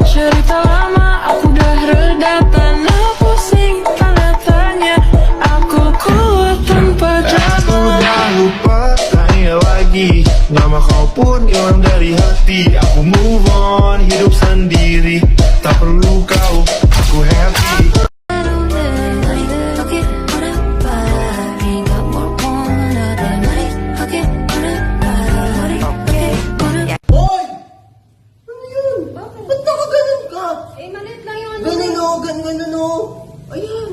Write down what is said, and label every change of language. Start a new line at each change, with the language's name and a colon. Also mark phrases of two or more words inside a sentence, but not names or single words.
Malay: Cerita lama aku udah reda, tanah pusing tanda tanya. Aku kuat tanpa Aku drama. udah lupa, tanya lagi. Nama kau pun hilang dari hati. Aku
English: move on,
Malay: hidup sendiri. Tak perlu kau, aku happy. Hoy!
Filipino: Ano yun? Ba't nakaganon ka? Eh, maliit lang yung ano. Ganon o, ganon o. Ayan.